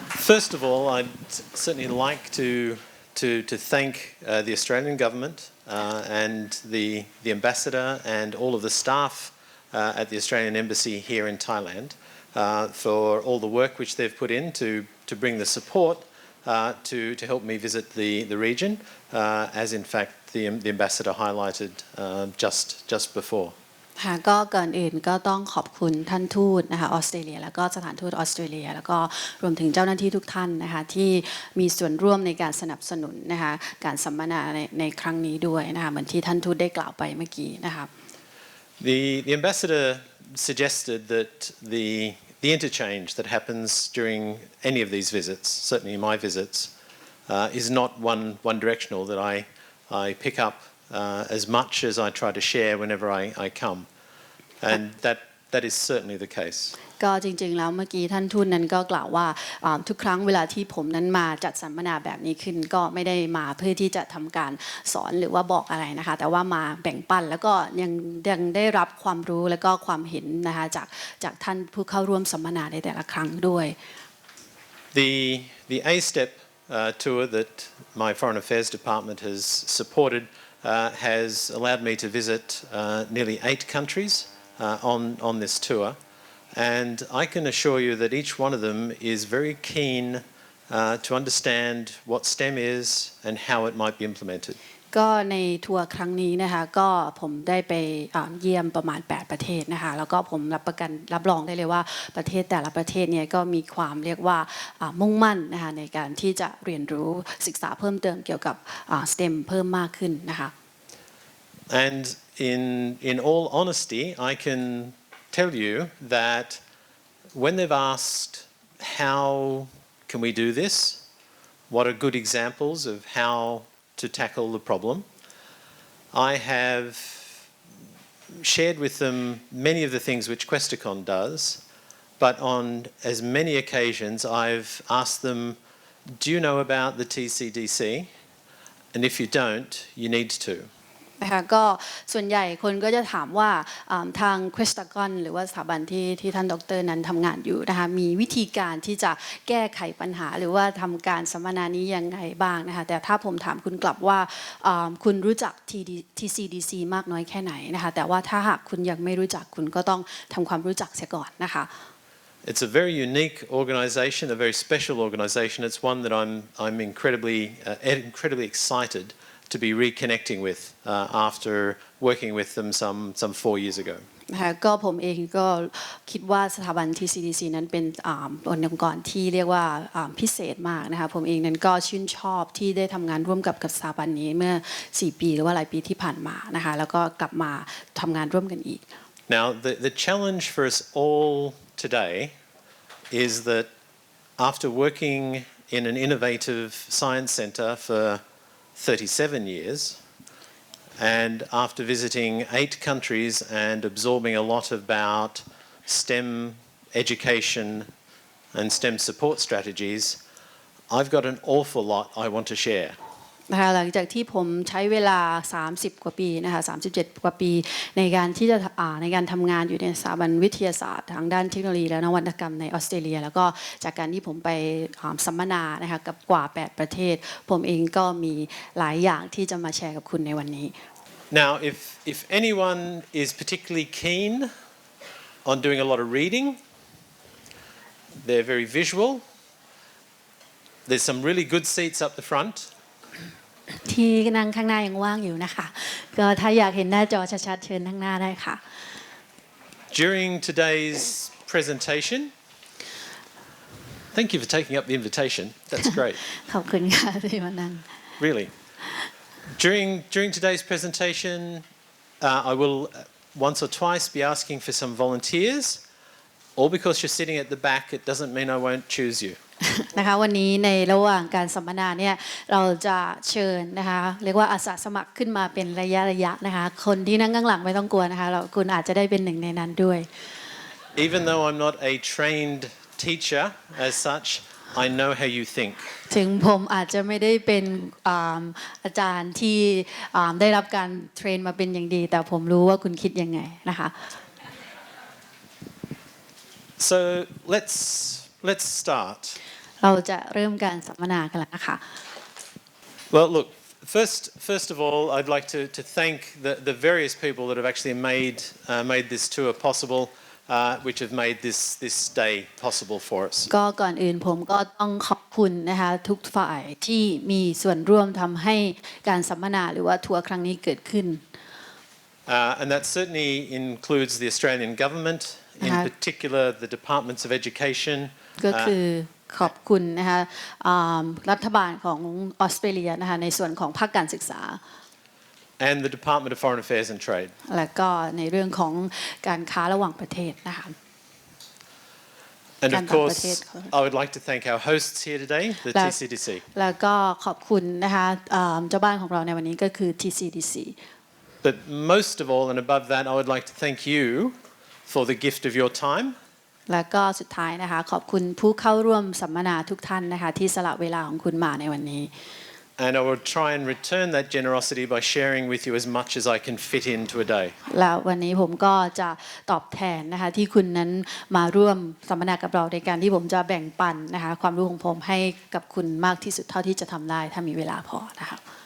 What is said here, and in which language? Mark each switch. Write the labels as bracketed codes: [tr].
[en] First of all, I'd certainly like to thank the Australian government and the ambassador and all of the staff at the Australian Embassy here in Thailand for all the work which they've put in to bring the support to help me visit the region, as in fact the ambassador highlighted just before. [th] ค่ะก็ก่อนอื่นก็ต้องขอบคุณท่านทูตนะคะออสเตรเลียแล้วก็สถานทูตออสเตรเลียแล้วก็รวมถึงเจ้าหน้าที่ทุกท่านนะคะที่มีส่วนร่วมในการสนับสนุนนะคะการสัมมนาในครั้งนี้ด้วยนะคะเหมือนที่ท่านทูตได้กล่าวไปเมื่อกี้นะคะ [en] The ambassador suggested that the interchange that happens during any of these visits, certainly my visits, is not one directional, that I pick up as much as I try to share whenever I come, and that is certainly the case. [th] ก็จริงๆแล้วเมื่อกี้ท่านทูตนั้นก็กล่าวว่าทุกครั้งเวลาที่ผมนั้นมาจัดสัมมนาแบบนี้ขึ้นก็ไม่ได้มาเพื่อที่จะทำการสอนหรือว่าบอกอะไรนะคะแต่ว่ามาแบ่งปันแล้วก็ยังได้รับความรู้แล้วก็ความเห็นนะคะจากท่านผู้เข้าร่วมสัมมนาในแต่ละครั้งด้วย [en] The A-Step tour that my Foreign Affairs Department has supported has allowed me to visit nearly 8 countries on this tour, and I can assure you that each one of them is very keen to understand what STEM is and how it might be implemented. [th] ก็ในทัวร์ครั้งนี้นะคะก็ผมได้ไปเยี่ยมประมาณ8ประเทศนะคะแล้วก็ผมรับรองได้เลยว่าประเทศแต่ละประเทศเนี่ยก็มีความเรียกว่ามุ่งมั่นนะคะในการที่จะเรียนรู้ศึกษาเพิ่มเติมเกี่ยวกับ STEM เพิ่มมากขึ้นนะคะ [en] And in all honesty, I can tell you that when they've asked how can we do this, what are good examples of how to tackle the problem, I have shared with them many of the things which Questacon does, but on as many occasions I've asked them, do you know about the TCDC? And if you don't, you need to. [th] นะคะก็ส่วนใหญ่คนก็จะถามว่าทาง Questacon หรือว่าสถาบันที่ท่านดร. นั้นทำงานอยู่นะคะมีวิธีการที่จะแก้ไขปัญหาหรือว่าทำการสัมมนานี้ยังไงบ้างนะคะแต่ถ้าผมถามคุณกลับว่าคุณรู้จัก TCDC มากน้อยแค่ไหนนะคะแต่ว่าถ้าหากคุณยังไม่รู้จักคุณก็ต้องทำความรู้จักเสียก่อนนะคะ [en] It's a very unique organisation, a very special organisation. It's one that I'm incredibly excited to be reconnecting with after working with them some 4 years ago. [th] นะคะก็ผมเองก็คิดว่าสถาบัน TCDC นั้นเป็นองค์กรที่เรียกว่าพิเศษมากนะคะผมเองนั้นก็ชื่นชอบที่ได้ทำงานร่วมกับสถาบันนี้เมื่อ4 ปีหรือว่าหลายปีที่ผ่านมานะคะแล้วก็กลับมาทำงานร่วมกันอีก [en] Now the challenge for us all today is that after working in an innovative science centre for 37 years, and after visiting 8 countries and absorbing a lot about STEM education and STEM support strategies, I've got an awful lot I want to share. [th] นะคะหลังจากที่ผมใช้เวลา30กว่าปีนะคะ37กว่าปีในการที่จะในการทำงานอยู่ในสถาบันวิทยาศาสตร์ทางด้านเทคโนโลยีและนวัตกรรมในออสเตรเลียแล้วก็จากการที่ผมไปสัมมนานะคะกับกว่า8ประเทศผมเองก็มีหลายอย่างที่จะมาแชร์กับคุณในวันนี้ [en] Now, if anyone is particularly keen on doing a lot of reading, they're very visual. There's some really good seats up the front. [th] ที่นั่งข้างหน้ายังว่างอยู่นะคะก็ถ้าอยากเห็นหน้าจอชัดๆเชิญข้างหน้าได้ค่ะ [en] During today's presentation, thank you for taking up the invitation. That's great. [th] ขอบคุณค่ะที่มานั่ง [en] Really. During today's presentation, I will once or twice be asking for some volunteers. All because you're sitting at the back, it doesn't mean I won't choose you. [th] นะคะวันนี้ในระหว่างการสัมมนาเนี่ยเราจะเชิญนะคะเรียกว่าอาสาสมัครขึ้นมาเป็นระยะนะคะคนที่นั่งข้างหลังไม่ต้องกลัวนะคะคุณอาจจะได้เป็นหนึ่งในนั้นด้วย [en] Even though I'm not a trained teacher as such, I know how you think. [th] ถึงผมอาจจะไม่ได้เป็นอาจารย์ที่ได้รับการเทรนมาเป็นอย่างดีแต่ผมรู้ว่าคุณคิดยังไงนะคะ [en] So let's start. [th] เราจะเริ่มการสัมมนากันแล้วนะคะ [en] Well, look, first of all, I'd like to thank the various people that have actually made this tour possible, which have made this day possible for us. [th] ก็ก่อนอื่นผมก็ต้องขอบคุณนะคะทุกฝ่ายที่มีส่วนร่วมทำให้การสัมมนาหรือว่าทัวร์ครั้งนี้เกิดขึ้น [en] And that certainly includes the Australian government, in particular the Departments of Education. [th] ก็คือขอบคุณนะคะรัฐบาลของออสเตรเลียนะคะในส่วนของภาคการศึกษา [en] And the Department of Foreign Affairs and Trade. [th] และก็ในเรื่องของการค้าระหว่างประเทศนะคะ [en] And of course, I would like to thank our hosts here today, the TCDC. [th] แล้วก็ขอบคุณนะคะเจ้าบ้านของเราในวันนี้ก็คือ TCDC. [en] But most of all and above that, I would like to thank you for the gift of your time. [th] แล้วก็สุดท้ายนะคะขอบคุณผู้เข้าร่วมสัมมนาทุกท่านนะคะที่สละเวลาของคุณมาในวันนี้ [en] And I will try and return that generosity by sharing with you as much as I can fit into a day. [th] แล้ววันนี้ผมก็จะตอบแทนนะคะที่คุณนั้นมาร่วมสัมมนากับเราในการที่ผมจะแบ่งปันนะคะความรู้ของผมให้กับคุณมากที่สุดเท่าที่จะทำได้ถ้ามีเวลาพอนะคะ